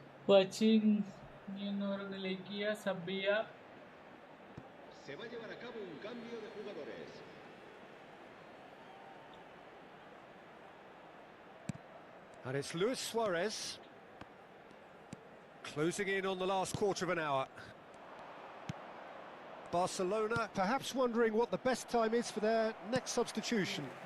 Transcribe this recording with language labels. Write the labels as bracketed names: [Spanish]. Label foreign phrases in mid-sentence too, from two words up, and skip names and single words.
[Malayalam] വാച്ചിങ് എന്നൊന്ന് ലൈക്ക് ചെയ്യുക, സബ് ചെയ്യുക. [Spanish] Se va a llevar a cabo un cambio de jugadores. [English] And it's Luis Suarez closing in on the last quarter of an hour. Barcelona perhaps wondering what the best time is for their next substitution.